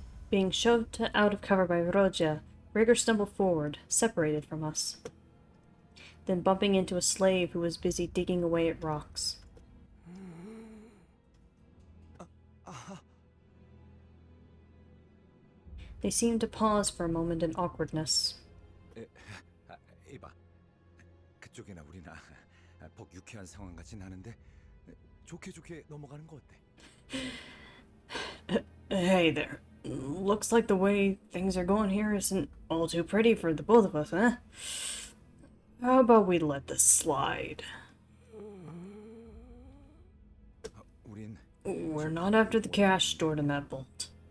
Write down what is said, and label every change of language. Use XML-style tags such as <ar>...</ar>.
<en>Being shoved out of cover by Rodya, Rigger stumbled forward, separated from us. Then bumping into a slave who was busy digging away at rocks. They seemed to pause for a moment in awkwardness.</en> <ko>이봐. 그쪽이나 우리나 복 유쾌한 상황 같진 않은데 좋게 넘어가는 거 어때?</ko> <en>Hey there. Looks like the way things are going here isn't all too pretty for the both of us, huh? How about we let this slide?</en> <ko>우린</ko> <en>We're not after the cash stored in that vault.</en>